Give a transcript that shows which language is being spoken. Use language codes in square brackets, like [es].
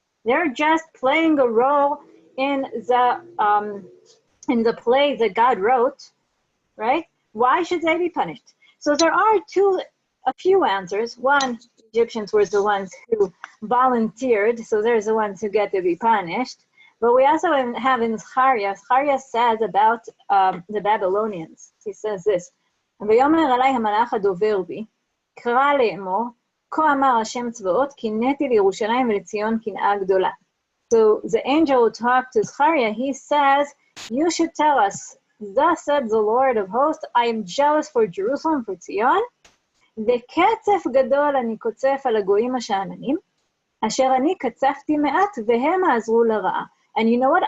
[en] They're just playing a role in the play that God wrote, right? Why should they be punished? So there are a few answers. One, Egyptians were the ones who volunteered, so they're the ones who get to be punished. But we also have in Zechariah says about the Babylonians. He says this, [he] ויאמר עלי המלאך הדובר בי, קרא לאמור, כה אמר השם צבאות, קינאתי לירושלים ולציון קנאה גדולה. [en] So the angel who talked to Zechariah, he says, you should tell us, thus said the Lord of hosts, I am jealous for Jerusalem, for Zion, [he] וקצף גדול אני קוצף על הגויים השאננים, אשר אני קצפתי מעט והם עזרו לרעה. [en] And you know what?